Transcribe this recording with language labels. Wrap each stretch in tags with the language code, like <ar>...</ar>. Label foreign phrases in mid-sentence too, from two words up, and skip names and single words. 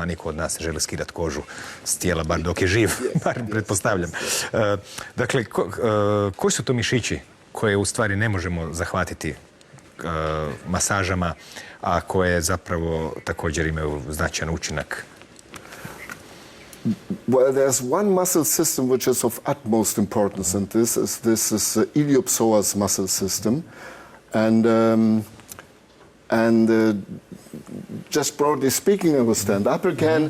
<hr>Niko od nas ne želi skidati kožu s tijela, bar dok je živ, bar pretpostavljam. Dakle, koji su to mišići koje u stvari ne možemo zahvatiti masažama, a koje zapravo također imaju značajan učinak?</hr> <en>Well, there's one muscle system which is of utmost importance, and this is iliopsoas muscle system, and just broadly speaking, I will stand up again.</en>